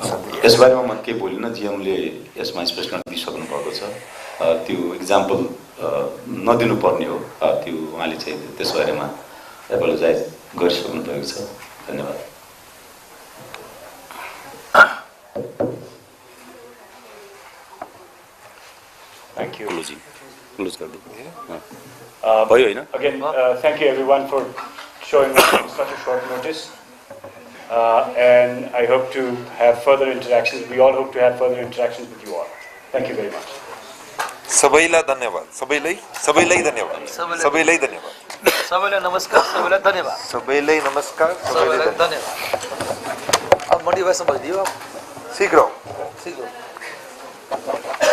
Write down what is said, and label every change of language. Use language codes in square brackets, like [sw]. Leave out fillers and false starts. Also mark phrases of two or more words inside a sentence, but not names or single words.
[ne] यसबारेमा म के बोलिनँ जिएमले यसमा स्पष्टीकरण दिइसक्नु भएको छ त्यो इक्जाम्पल नदिनुपर्ने हो त्यो उहाँले चाहिँ त्यसबारेमा एपोलोजाइज गरिसक्नु भएको छ धन्यवाद [en] Thank you. [hi] क्लोज कर दो [ne] भयो हैन [en] Again, thank you everyone for showing up on such a short notice. And I hope to have further interactions. We all hope to have further interactions with you all. Thank you very much. [ne] सबैलाई धन्यवाद सबैलाई धन्यवाद सबैलाई धन्यवाद सबैलाई नमस्कार सबैलाई धन्यवाद सबैलाई नमस्कार सबैलाई धन्यवाद अब मोटिभेसन भइदियो शीघ्र शीघ्र